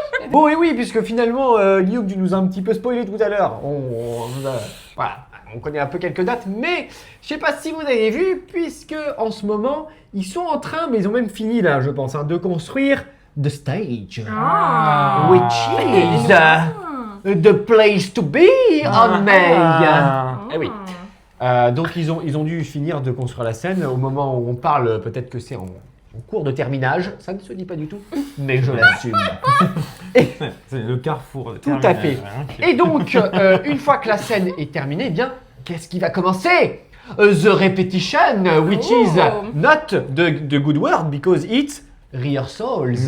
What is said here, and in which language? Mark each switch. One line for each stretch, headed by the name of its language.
French: Bon, et oui, puisque finalement, Guillaume, tu nous as un petit peu spoilé tout à l'heure. Voilà, on connaît un peu quelques dates, mais je sais pas si vous avez vu, puisque en ce moment, ils sont en train, mais ils ont même fini là, je pense, de construire The Stage. Ah.
English: Which is the place to be on May.
French: Eh oui. Donc ils ont dû finir de construire la scène. Au moment où on parle, peut-être que c'est en cours de terminage. Ça ne se dit pas du tout, mais je l'assume. C'est le carrefour. Tout à fait. Et donc, une fois que la scène est terminée, eh bien, qu'est-ce qui va commencer?
English: The repetition, which is not the good word because it's rehearsals.